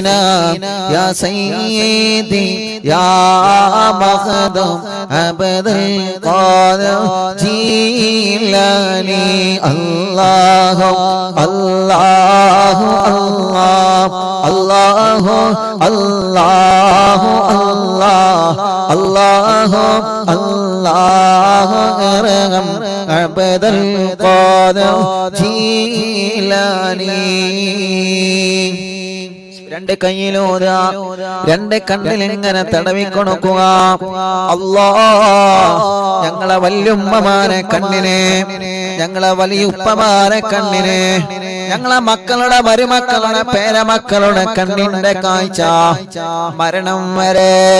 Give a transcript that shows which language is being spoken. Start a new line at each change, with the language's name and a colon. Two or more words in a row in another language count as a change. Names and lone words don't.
Arabic: يا سيدي يا مخدوم عبد القادر جيلاني الله الله الله الله الله الله الله الله أرحم عبد القادر
Malayalam: جيلاني രണ്ട് കൈയിലൂതാ രണ്ട് കണ്ണിൽ ഇങ്ങനെ തടവിക്കൊടുക്കുക അല്ലാഹ് ഞങ്ങളെ വല്യുമ്മമാരെ കണ്ണിനെ ഞങ്ങളെ വലിയുപ്പമാരെ കണ്ണിനെ ഞങ്ങളെ മക്കളുടെ മരുമക്കളുടെ പേരമക്കളുടെ കണ്ണിന്റെ കാഴ്ച മരണം വരെ